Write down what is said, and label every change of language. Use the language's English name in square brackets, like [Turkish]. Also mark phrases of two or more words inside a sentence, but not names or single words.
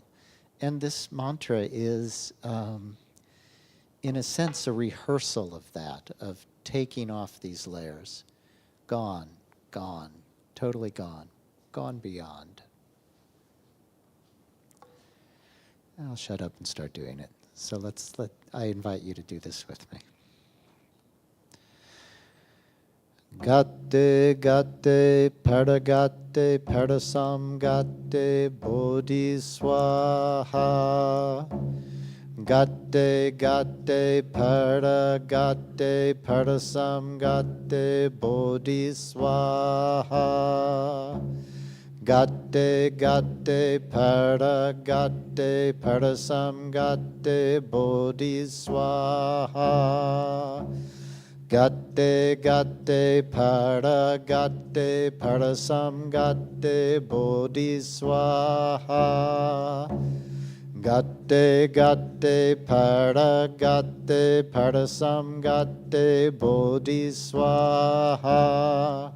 [English] And this mantra is, in a sense, a rehearsal of that, of taking off these layers. Gone, gone, totally gone, gone beyond. I'll shut up and start doing it. So I invite you to do this with me. [Sanskrit] Gate, gate, pardagate, pardasamgate, bodhiswaha. Gate, gate, pardagate, pardasamgate, bodhiswaha. Gate, gate, pardagate, pardasamgate, bodhiswaha. Gatte gatte para gatte parasam gatte bodhiswaha. Gatte gatte para gatte parasam gatte bodhiswaha.